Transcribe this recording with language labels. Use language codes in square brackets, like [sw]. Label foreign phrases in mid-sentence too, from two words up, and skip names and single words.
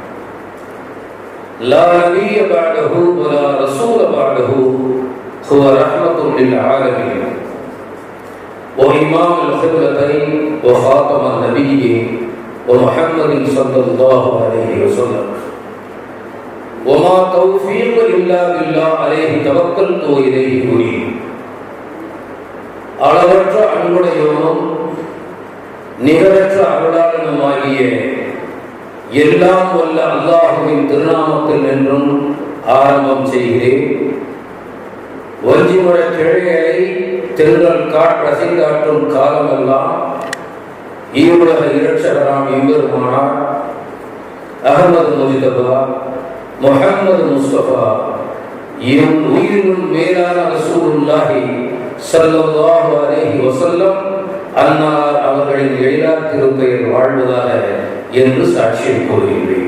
[ar] لا نبي بعده ولا رسول بعده هو رحمة للعالمين وإمام القبلتين وخاتم النبيين ومحمد صلى الله عليه وسلم. وما توفيق إلا بالله عليه توكلت وإليه أنيب. [ta] அளவற்ற அன்புடையவனும் நிகரற்ற அருளாளனுமாகிய எல்லாம் வல்ல அல்லாஹுவின் திருநாமத்தில் நின்றும் ஆரம்பம் செய்கிறேன். வஞ்சிமுறை கிளைகளை தென்றல் ரசிகாற்றும் காலமெல்லாம் ஈவுலக இரட்சகராம் எம்பெருமானார் அஹ்மது முஜ்தபா முஹம்மது முஸ்தபா என் உயிரினும் மேலான [ar] رسول الله صلى الله عليه وسلم [ta] அன்னார் அவர்களின் எழிலார் திருப்பெயர் வாழ்வதாக என்று சாட்சியம் கூறுகின்றேன்.